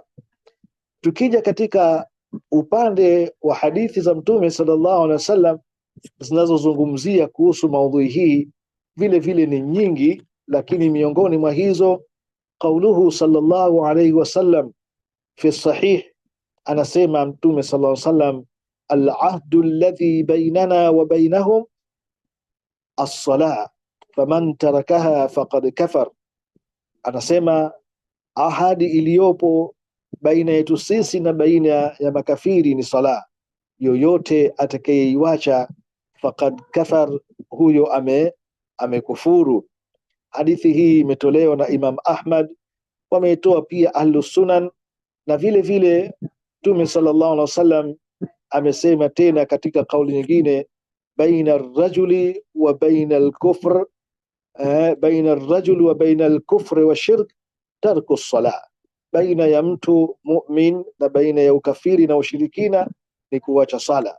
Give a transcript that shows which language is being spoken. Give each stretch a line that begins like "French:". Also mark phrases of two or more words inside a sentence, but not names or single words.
Swahili: Tukija katika upande wa hadithi za Mtume
Arabic: صلى الله عليه وسلم
Swahili: zinazozungumzia kuhusu maudhui hii, vile vile ni nyingi, lakini miongoni mwa hizo
Arabic: قوله صلى الله عليه وسلم في صحيح,
Swahili: anasema Mtume
Arabic: صلى الله عليه وسلم العهد الذي بيننا وبينهم الصلاة فمن تركها فقد كفر.
Swahili: Anasema ahadi iliyopo baina yetu sisi na baina ya makafiri ni sala, yoyote atakayeiacha
Arabic: فقد كفر,
Swahili: huyo amekufuru. Hadithi hii imetolewa na Imam Ahmad, wameitoa pia Ahlus Sunan, na vile vile Mtume
Arabic: صلى الله عليه وسلم
Swahili: amesema tena katika kauli nyingine,
Arabic: بين الرجل وبين الكفر بين الرجل وبين الكفر والشرك ترك الصلاة,
Swahili: baina ya mtu mu'min na baina ya ukafiri na ushirikina ni kuacha sala.